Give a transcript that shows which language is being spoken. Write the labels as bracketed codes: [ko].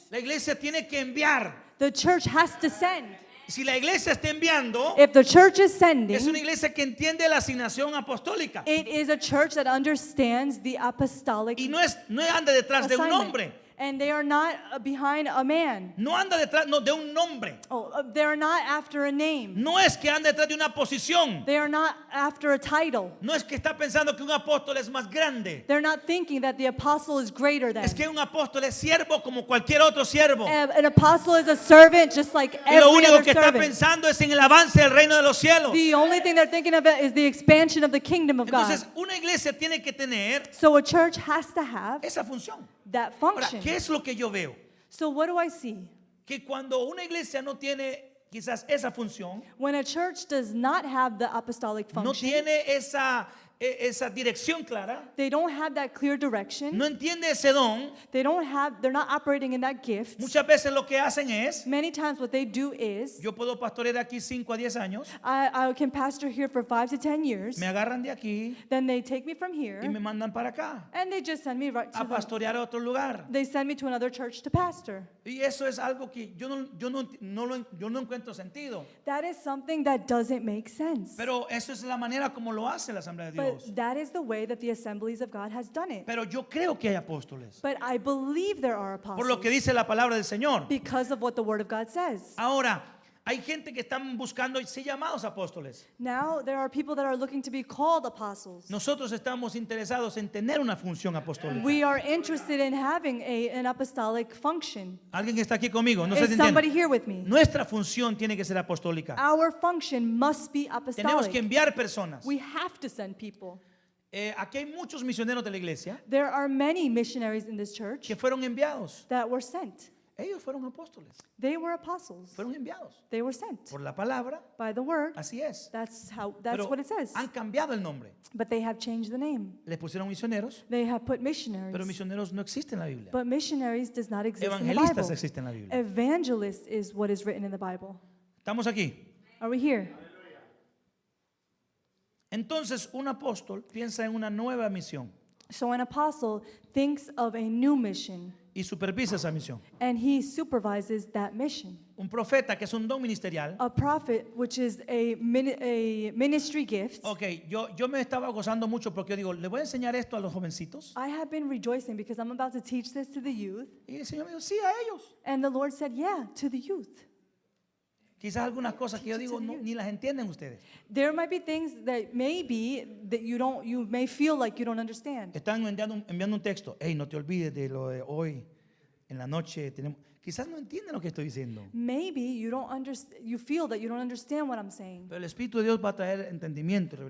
[es] La iglesia tiene que enviar. [en] The church has to send. [es] Si la iglesia está enviando, [en] If the church is [es] es una [en] sending, [es] iglesia que entiende la asignación apostólica. [en] it is a church that understands the apostolic [es] Y no anda detrás de un [en] assignment. [es] hombre. [en] And they are not behind a man. [es] No anda detrás de un nombre. [en] They are not after a name. [es] No es que anda detrás de una posición. [en] They are not after a title. [es] No es que está pensando que un apóstol es más grande. [en] They're not thinking that the apostle is greater than. [es] Es que un apóstol es siervo como cualquier otro siervo. [en] An apostle is a servant just like [es] Y lo [en] every [es] único [en] other [es] que está [en] servant. [es] pensando es en el avance del reino de los cielos. [en] The only thing they're thinking of is the expansion of the kingdom of God. [es] Entonces, una iglesia tiene que tener [en] So a church has to have [es] esa función. [en] that [es] Ahora, [en] function. [es] ¿qué es lo que yo veo? [en] So what do I see? [es] Que cuando una iglesia no tiene quizás esa función, [en] When a church does not have the apostolic [es] no [en] function, [es] tiene esa dirección clara, [en] they don't have that clear direction, [es] no entiende ese don, [en] they're not operating in that gift. [es] muchas veces lo que hacen es, [en] Many times what they do is, [es] yo puedo pastorear aquí 5 a 10 años, [en] I can pastor here for 5 to 10 years, [es] me agarran de aquí [en] then they take me from here, [es] y me mandan para acá [en] and they just send me right to [es] a pastorear a otro lugar. [en] they send me to another church to pastor. [es] Y eso es algo que yo no encuentro sentido. [en] That is something that doesn't make sense. [es] Pero eso es la manera como lo hace la Asamblea de Dios. [en] But that is the way that the assemblies of God has done it. [es] Pero yo creo que hay apóstoles. [en] But I believe there are [es] Por lo que [en] apostles [es] dice la palabra del Señor. [en] because of what the Word of God says. [es] Ahora, hay gente que están buscando ser llamados apóstoles. [en] Now there are people that are looking to be called apostles. [es] Nosotros estamos interesados en tener una función apostólica. [en] We are interested in having an apostolic function. [es] ¿Alguien está aquí conmigo? No sé [en] Is [es] si [en] somebody [es] entiende. [en] here with me? [es] Nuestra función tiene que ser apostólica. [en] Our function must be [es] Tenemos que [en] apostolic. [es] enviar personas. [en] We have to send people. [es] Aquí hay muchos misioneros de la iglesia [en] There are many missionaries in this church [es] que fueron enviados. [en] that were sent. [es] Ellos fueron apóstoles. [en] They were apostles. [es] Fueron enviados [en] They were sent [es] por la palabra. [en] by the Word. [es] Así es. [en] That's [es] Pero [en] what it says. [es] han cambiado el nombre. [en] But they have changed the name. [es] Les pusieron misioneros, [en] They have put [es] pero [en] missionaries. [es] misioneros no existen en la Biblia. [en] But missionaries does not exist in the [es] Evangelistas [en] Bible. [es] existen en la Biblia. [en] Evangelist is what is written in the Bible. [es] ¿Estamos aquí? [en] Are we here? [es] Entonces, un apóstol piensa en una nueva misión [en] So an apostle thinks of a new mission [es] y supervisa esa misión. [en] and he supervises that mission. [es] Un profeta, que es un don ministerial. [en] A prophet, which is a ministry gift. [es] Ok, yo me estaba gozando mucho porque yo digo, le voy a enseñar esto a los jovencitos. [en] I have been rejoicing because I'm about to teach this to the youth. [es] Y el Señor me dijo, sí, a ellos. [en] And the Lord said, yeah, to the youth. [es] Quizás algunas cosas que yo digo ni las entienden ustedes. [en] There might be things that you may feel like you don't understand. [es] Están enviando un texto. Hey, no te olvides de lo de hoy. En la noche tenemos. Quizás no entienden lo que estoy diciendo. [en] Maybe you feel that you don't understand what I'm saying. [es] Pero el Espíritu de Dios va a traer entendimiento y